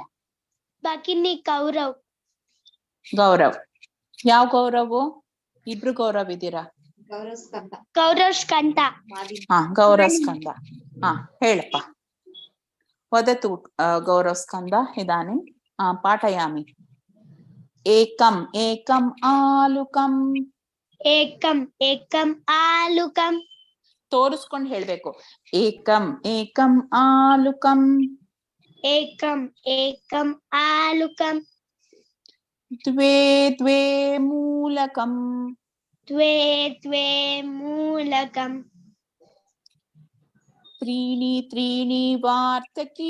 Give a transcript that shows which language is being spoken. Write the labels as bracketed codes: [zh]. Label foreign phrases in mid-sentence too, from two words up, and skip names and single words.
[sa] ಭಗಿನಿ ಗೌರವ್. [kn] ಗೌರವ್. ಯಾವ ಗೌರವ್? ಇಬ್ರು ಗೌರವ್ ಇದ್ದೀರಾ? ಗೌರವ್ ಸ್ಕಂದ. ಹಾ ಗೌರವ್ ಸ್ಕಂದ. ಹಾ ಹೇಳಪ್ಪ. [sa] ವದತು ಗೌರವ್ ಸ್ಕಂದ ಇದಾನಿ ಪಾಠಯಾಮಿ. ಏಕಂ ಏಕಂ ಆಲುಕಂ. ಏಕಂ ಏಕಂ ಆಲುಕಂ. [kn] ತೋರಿಸ್ಕೊಂಡು ಹೇಳ್ಬೇಕು. [sa] ಏಕಂ ಏಕಂ ಆಲುಕಂ. ಏಕಂ ಏಕಂ ಆಲುಕಂ. ದ್ವೇ ದ್ವೇ ಮೂಲಕಂ. ದ್ವೇ ದ್ವೇ ಮೂಲಕಂ. ತ್ರೀಣಿ ತ್ರೀಣಿ ವಾರ್ತಕಿ.